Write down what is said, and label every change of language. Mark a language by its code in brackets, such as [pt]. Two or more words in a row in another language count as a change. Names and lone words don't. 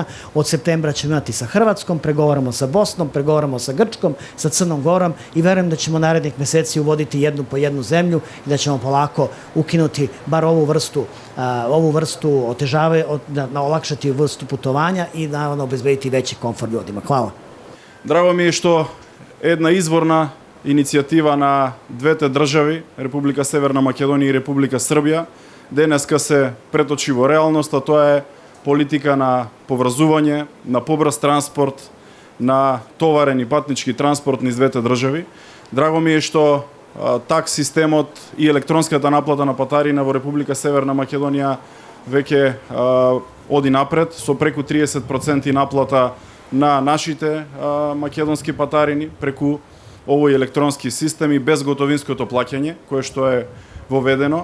[sr] Od septembra ćemo imati sa Hrvatskom, pregovaramo sa Bosnom, pregovaramo sa Grčkom, sa Crnom Gorom i verujem da ćemo narednih meseci uvoditi jednu po jednu zemlju i da ćemo polako ukinuti bar ovu vrstu olakšati vrstu putovanja i naravno obezbediti veći komfort ljudima. Hvala. Drago mi je što jedna izvorna inicijativa [mk] na двете држави, Република Северна Македонија и Република Србија, денеска се преточи во реалност, а тоа е политика на поврзување, на побрз транспорт, на товарен и патнички транспорт низ двете држави. Драго ми е што такс системот и електронската наплата на патарина во Република Северна Македонија веќе оди напред, со преку 30% наплата на нашите македонски патарини преку овој електронски систем и безготовинското плаќање, кое што е воведено.